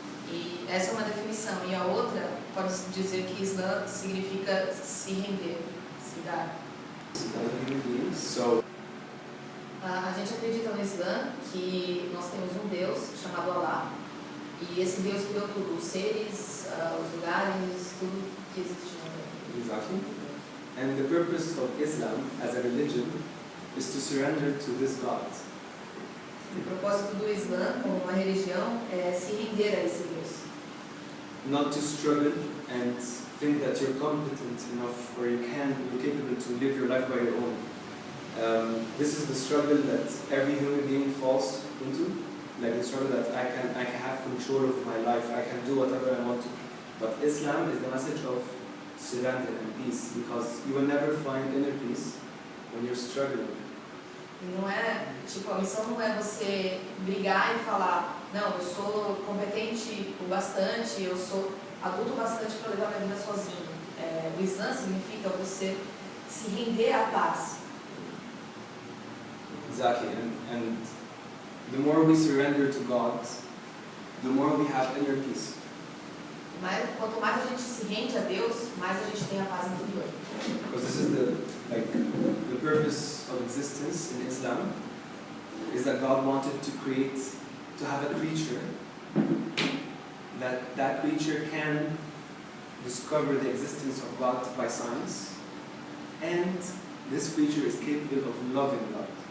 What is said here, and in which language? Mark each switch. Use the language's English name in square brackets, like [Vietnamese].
[Portuguese] E essa é uma definição. E a outra pode dizer que Islã significa se render, se dar. [English] So, [Portuguese] a gente acredita no Islã que nós temos um Deus chamado Allah. E esse Deus criou tudo, os seres, os lugares, tudo que existe no mundo. [English] exactly. And the purpose of Islam as a religion is to surrender to this God. [Portuguese] O propósito do Islã, como uma religião, é se render a esse Deus. [English] Not to struggle and think that you're competent enough or you're capable to live your life by your own. This is the struggle that every human being falls into. Like the struggle that I can have control of my life. I can do whatever I want to. But Islam is the message of surrender and peace, because you will never find inner peace when you're struggling. [Portuguese] E não é, tipo, a missão não é você brigar e falar, não, eu sou competente o bastante, eu sou adulto o bastante para levar minha vida sozinho. O Islã significa você se render à paz. [English] Exactly, and the more we surrender to God, the more we have inner peace. [Portuguese] Mas quanto mais a gente se rende a Deus, mais a gente tem a paz interior. [English] Because this is the purpose of existence in Islam, is that God wanted to have a creature, that creature can discover the existence of God by science, and this creature is capable of loving God.